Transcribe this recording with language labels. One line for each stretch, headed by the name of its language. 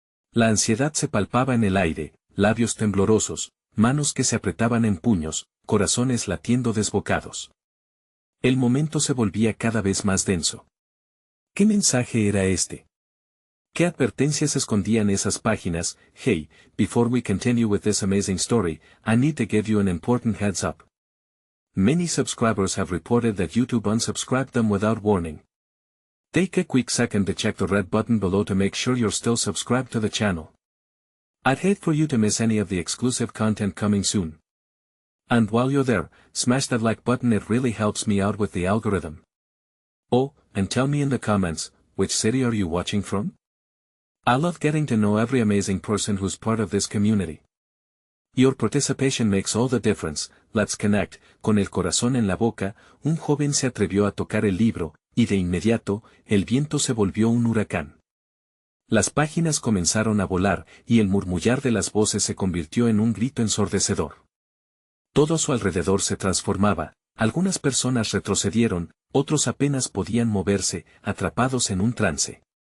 Spanish: La ansiedad se palpaba en el aire, labios temblorosos, manos que se apretaban en puños, corazones latiendo desbocados. El momento se volvía cada vez más denso. ¿Qué mensaje era este? ¿Qué advertencias escondían esas páginas?
English: Hey, before we continue with this amazing story, I need to give you an important heads up. Many subscribers have reported that YouTube unsubscribed them without warning. Take a quick second to check the red button below to make sure you're still subscribed to the channel. I'd hate for you to miss any of the exclusive content coming soon. And while you're there, smash that like button, it really helps me out with the algorithm. Oh, and tell me in the comments, which city are you watching from? I love getting to know every amazing person who's part of this community. Your participation makes all the difference. Let's connect.
Spanish: Con el corazón en la boca, un joven se atrevió a tocar el libro, y de inmediato, el viento se volvió un huracán. Las páginas comenzaron a volar, y el murmullar de las voces se convirtió en un grito ensordecedor. Todo a su alrededor se transformaba, algunas personas retrocedieron, otros apenas podían moverse, atrapados en un trance.